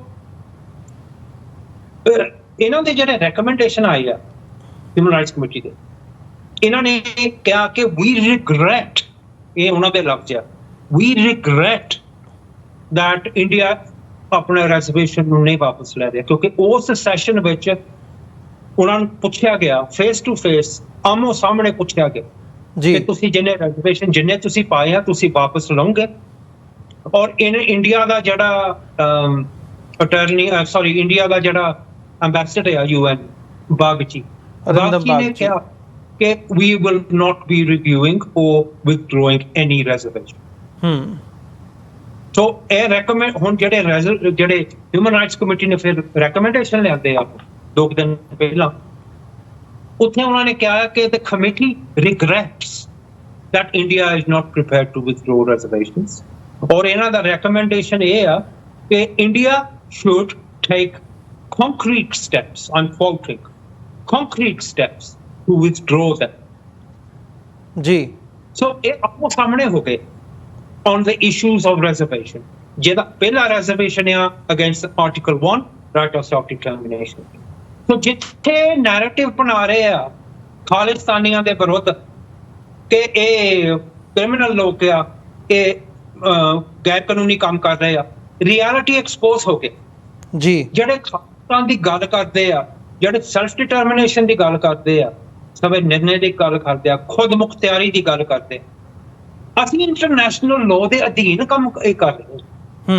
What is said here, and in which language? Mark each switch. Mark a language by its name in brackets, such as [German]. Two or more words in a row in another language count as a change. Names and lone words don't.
[Punjabi] ਸੋ ਇਹਨਾਂ ਦੇ ਜਿਹੜੇ ਰეკਮੈਂਡੇਸ਼ਨ ਆਏ ਆ ਹਿਊਮਨ ਰਾਈਟਸ ਕਮੇਟੀ ਦੇ, ਇਹਨਾਂ ਨੇ ਕਿਹਾ ਕਿ [English] we regret, [Punjabi] ਇਹ ਉਹਨਾਂ ਦੇ ਲਫ਼ਜ਼ ਆ, [English] we regret that [Punjabi] ਇੰਡੀਆ ਆਪਣੇ ਰਿਜ਼ਰਵੇਸ਼ਨ ਨੂੰ ਨਹੀਂ ਵਾਪਸ ਲੈ ਰਿਹਾ, ਕਿਉਂਕਿ ਉਸ ਸੈਸ਼ਨ ਵਿੱਚ ਉਹਨਾਂ ਨੂੰ ਪੁੱਛਿਆ ਗਿਆ [English] face to face, [Punjabi] ਆਮੋ ਸਾਹਮਣੇ ਪੁੱਛਿਆ ਗਿਆ ਜੀ ਕਿ ਤੁਸੀਂ ਜਿੰਨੇ ਰਿਜ਼ਰਵੇਸ਼ਨ ਜਿੰਨੇ ਤੁਸੀਂ ਪਾਏ ਆ ਤੁਸੀਂ ਵਾਪਸ ਲਓਗੇ। ਔਰ ਇੰਡੀਆ ਦਾ ਜਿਹੜਾ ਇੰਡੀਆ ਦਾ ਜਿਹੜਾ ਐਮਬੈਸਡਰ ਆ UN ਬਾਗਚੀ, ਬਾਗਚੀ ਨੇ ਕਿਹਾ ਕਿ [English] we will not be reviewing or withdrawing any reservation। [Punjabi] ਸੋ ਇਹ ਰეკਮੈਂਡ ਹੁਣ ਜਿਹੜੇ ਹਿਊਮਨ ਰਾਈਟਸ ਕਮੇਟੀ ਨੇ ਫਿਰ ਰეკਮੈਂਡੇਸ਼ਨ ਲਿਆਂਦੇ ਆ 2 ਦਿਨ ਪਹਿਲਾਂ, ਉੱਥੇ ਉਹਨਾਂ ਨੇ ਕਿਹਾ ਕਿ [English] the committee regrets that India is not prepared to withdraw reservations। [Punjabi] ਔਰ ਇਹਨਾਂ ਦਾ ਰეკਮੈਂਡੇਸ਼ਨ ਇਹ ਆ ਕਿ [English] India should take concrete steps, I'm faulting, concrete steps to withdraw them। [Punjabi] ਜੀ ਸੋ ਇਹ ਆਪੋ ਸਾਹਮਣੇ ਹੋ ਗਏ [English] on the issues of reservation। [Punjabi] ਜਿਹਦਾ ਪਹਿਲਾ [English] reservation ਆ against Article 1 right of self determination। [Punjabi] ਸੋ ਜਿੱਥੇ ਨੈਰੇਟਿਵ ਬਣਾ ਰਹੇ ਆ ਖਾਲਿਸਤਾਨੀਆਂ ਦੇ ਵਿਰੁੱਧ ਕਿ ਇਹ ਕ੍ਰਿਮੀਨਲ ਲੋਕ ਆ, ਇਹ ਗੈਰ ਕਾਨੂੰਨੀ ਕੰਮ ਕਰ ਰਹੇ ਆ, [English] reality expose [Punjabi] ਹੋ ਗਏ। ਜੀ ਜਿਹੜੇ ਖਾਲਿਸਤਾਨ ਦੀ ਗੱਲ ਕਰਦੇ ਆ, ਜਿਹੜੇ [English] self determination [Punjabi] ਦੀ ਗੱਲ ਕਰਦੇ ਆ, ਸਵੇ ਨਿਰਣੇ ਦੀ ਗੱਲ ਕਰਦੇ ਆ, ਖੁਦ ਮੁਖਤਿਆਰੀ ਦੀ ਗੱਲ ਕਰਦੇ ਆ, ਅਸੀਂ [English] international law [Punjabi] ਦੇ ਅਧੀਨ ਕੰਮ ਇਹ ਕਰ ਰਹੇ ਹਾਂ।